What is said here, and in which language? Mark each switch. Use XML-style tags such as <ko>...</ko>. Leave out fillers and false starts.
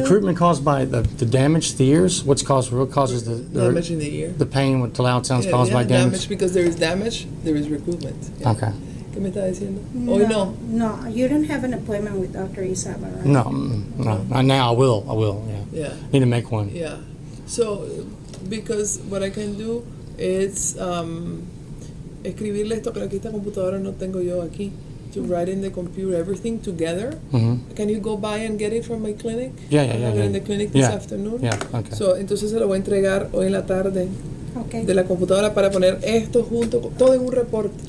<en>recruitment caused by the damage to the ears? What causes Damage in the ear. the pain with the loud sounds Yeah, caused by damage? because there is damage, there is recruitment. Yeah. Okay.</en> <es>¿Qué me está diciendo? Hoy no.</es> <en>No, you don't have an appointment with Dr. Isaba, right? No, no. Now I will. Yeah. Yeah. Need to make one. Yeah. So, because what I can do is</en> <es>escribirle esto, pero aquí esta computadora no tengo yo aquí.</es> <en>To write in the computer everything together. Mm-hmm. Can you go by and get it from my clinic? Yeah. I have it in the clinic this afternoon. Yeah. Okay.</en> <es>So, entonces se lo voy a entregar hoy en la tarde</es> <en>Okay.</en> <es>de la computadora para poner esto junto, todo en un reporte.</es>